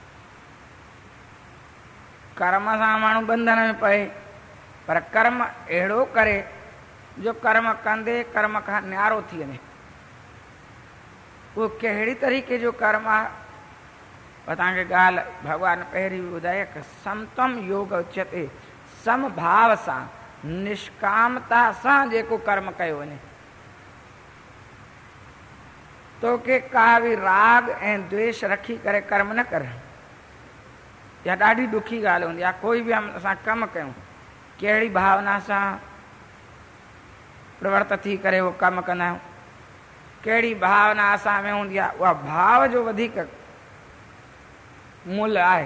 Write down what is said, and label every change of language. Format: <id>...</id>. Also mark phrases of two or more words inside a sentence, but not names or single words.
<sd>कर्म सां माण्हू बंधन में पए, पर कर्म अहिड़ो करे जो कर्म कंदे कर्म खां न्यारो थी वञे। उहो कहिड़ी तरीक़े जो कर्म आहे तव्हांखे ॻाल्हि भॻवान पहिरीं ॿुधाए कि</sd> <sa>समतम योग उच्यते।</sa> <sd>समभाव सां निष्कामता सां जेको कर्म कयो वञे, तोखे का बि राग ऐं द्वेष रखी करे कर्म न कर। इहा ॾाढी ॾुखी ॻाल्हि हूंदी आहे। कोई बि असां कमु कयूं, कहिड़ी भावना सां प्रवृत्त थी करे उहो कमु कंदा आहियूं, कहिड़ी भावना असां में हूंदी आहे, उहा भाव जो वधीक मूल्य आहे।</sd>